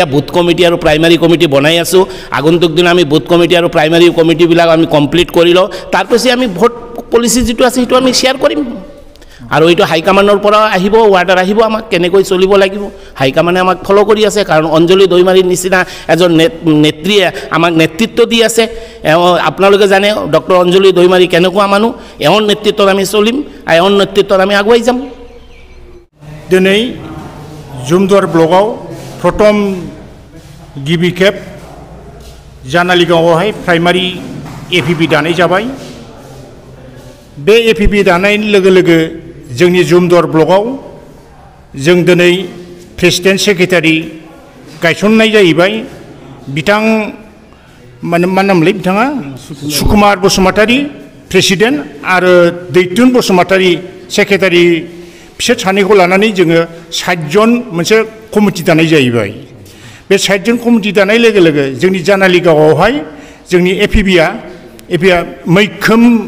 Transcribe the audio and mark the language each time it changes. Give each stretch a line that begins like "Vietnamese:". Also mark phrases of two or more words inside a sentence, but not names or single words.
English: booth committee
Assamese: আৰু
English: primary committee
Assamese: বনাই আছো আগন্তুক দিন আমি
English: booth committee
Assamese: আৰু
English: primary committee
Assamese: বিলাক আমি কমপ্লিট কৰি লওঁ তাৰপিছত আমি
English: vote policy
Assamese: যেটো আছে সেইটো আমি শেয়াৰ কৰিম আৰু এইটো হাইকমাণ্ডৰ পৰা আহিব ওয়াৰ্ডাৰ আহিব আমাক কেনেকৈ চলিব লাগিব হাইকমাণ্ডে আমাক ফলো কৰি আছে কাৰণ অঞ্জলি দৈমাৰীৰ নিচিনা এজন নেত্ৰীয়ে আমাক নেতৃত্ব দি আছে আপোনালোকে জানে ডক্টৰ অঞ্জলি দৈমাৰী কেনেকুৱা মানুহ এওঁৰ নেতৃত্বত আমি চলিম এওঁৰ নেতৃত্বত আমি আগুৱাই যাম
Bodo: दिनै जुमदुवार ब्लकआव प्रथम गिबि खेब जानालिगावआवहाय प्राइमारी एपिबि दानाय जाबाय बे एपिबि दानाय लोगो लोगो जोंनि जुमदुवार ब्लकआव जों दिनै
English: president secretary
Bodo: गायसननाय जाहैबाय बिथां मा नामलै बिथाङा सुकुमार बसुमतारी प्रेसिडेन्ट आरो दैथुन बसुमतारी सेक्रेटारि फिसा सानैखौ लानानै जोङो 60 जन मोनसे कमिटि दानाय जाहैबाय बे 60 जन कमिटि दानाय लोगो लोगो जोंनि जानालिगावआवहाय जोंनि एपिबिआ मैखोम